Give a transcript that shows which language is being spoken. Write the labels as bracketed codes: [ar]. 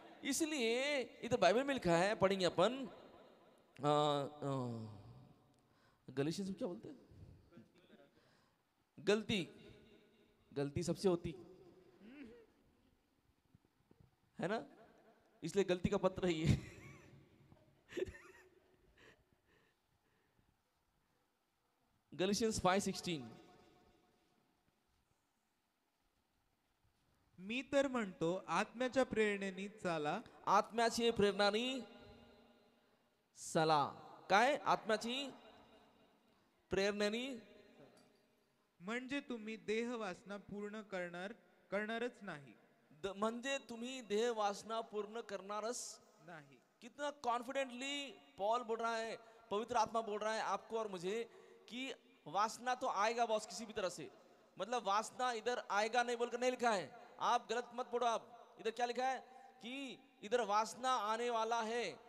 [hi] इसलिए इधर बाइबल में लिखा है, पढ़ेंगे अपन गलीशियंस में क्या बोलते हैं, गलती सबसे होती है ना, इसलिए गलती का पत्र ही है गलीशियंस 5:16। [mr] मी तर म्हणतो आत्म्याच्या प्रेरणेने चाला. आत्म्याची प्रेरणानी चला. काय आत्म्याची प्रेरणेनी, म्हणजे तुम्ही देह वासना पूर्ण करणारच नाही. म्हणजे तुम्ही देह वासना पूर्ण करणारच नाही. [hi] कितना कॉन्फिडेंटली पॉल बोल रहा है, पवित्र आत्मा बोल रहा है आपको और मुझे कि वासना तो आएगा बॉस किसी भी तरह से। मतलब वासना इधर आएगा नहीं बोलकर नहीं लिखा है, आप गलत मत पढ़ो। आप इधर क्या लिखा है कि इधर वासना आने वाला है।